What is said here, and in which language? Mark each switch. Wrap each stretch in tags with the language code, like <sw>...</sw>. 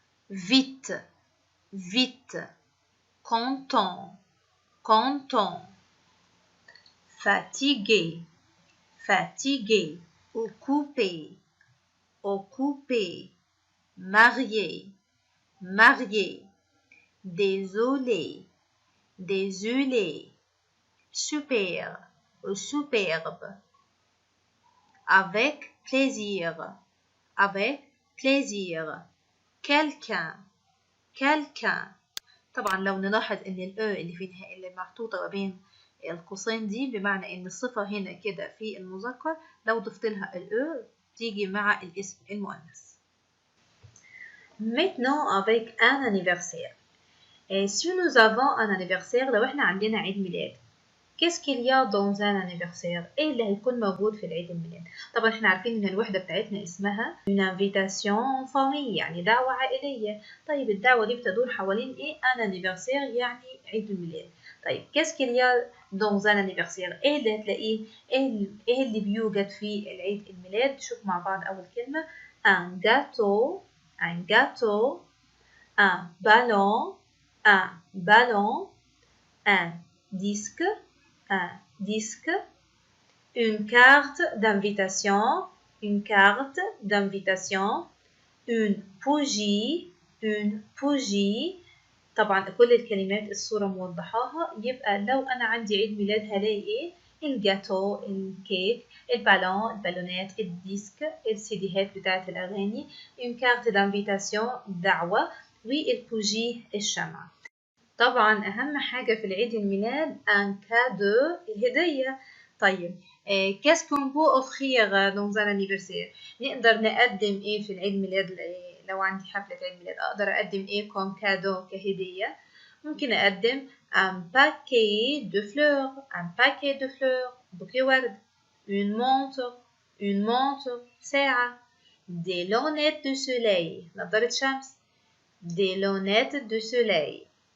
<fr>vite, vite, content, content, fatigué, fatigué, occupé, occupé, marié, marié, désolé, désolé, super ou superbe, avec plaisir, avec plaisir, quelqu'un, quelqu'un.</fr> <ar>طبعا لو نلاحظ ان اللي فيها اللي محطوطة ما بين القوسين دي بمعنى ان الصفة هنا كده في المذكر، لو ضفت لها تيجي مع الاسم المؤنث.</ar> <fr>Maintenant avec un anniversaire. Et si nous avons un anniversaire</fr> <ar>لو احنا عندنا عيد ميلاد،</ar> <fr>qu'est-ce qu'il y a dans un anniversaire؟</fr> <ar>ايه اللي هيكون موجود في العيد الميلاد؟ طبعا احنا عارفين ان الوحدة بتاعتنا اسمها</ar> <fr>une invitation en famille،</fr> <ar>يعني دعوة عائلية. طيب الدعوة دي بتدور حوالين ايه؟</ar> <fr>un anniversaire</fr> <ar>يعني عيد الميلاد.</ar> <fr>طيب qu'est-ce qu'il y a dans un anniversaire؟</fr> <ar>ايه اللي هتلاقيه؟ ايه اللي بيوجد في العيد الميلاد؟ شوف مع بعض اول كلمة</ar> <fr>un gâteau، un gâteau، un ballon، un ballon، un disque، un disque, une carte d'invitation، une carte d'invitation، une bougie، une bougie.</fr> <ar>طبعا كل الكلمات الصورة موضحاها، يبقى لو أنا عندي عيد ميلاد هلاقي إيه؟ الجاتو، الكيك، البالون، البالونات، الديسك، السيديهات بتاعت الأغاني،</ar> <fr>une carte d'invitation</fr> <ar>دعوة، والبوجي الشمعة. طبعا أهم حاجة في العيد الميلاد</ar> <fr>un cadeau</fr> <ar>الهدية.</ar> <fr>طيب qu'est-ce qu'on peut offrir dans un anniversaire؟</fr> <ar>نقدر نقدم إيه في العيد ميلاد؟ لو عندي حفلة عيد ميلاد أقدر أقدم إيه</ar> <fr>comme cadeau كهدية؟</fr> <ar>ممكن أقدم</ar> <fr>un paquet de fleurs، un paquet de fleurs،</fr> <ar>بوكيه ورد،</ar> <fr>une montre، une montre ساعة، des lunettes de soleil</fr> <ar>نظارة شمس،</ar> <fr>des lunettes de soleil.</fr>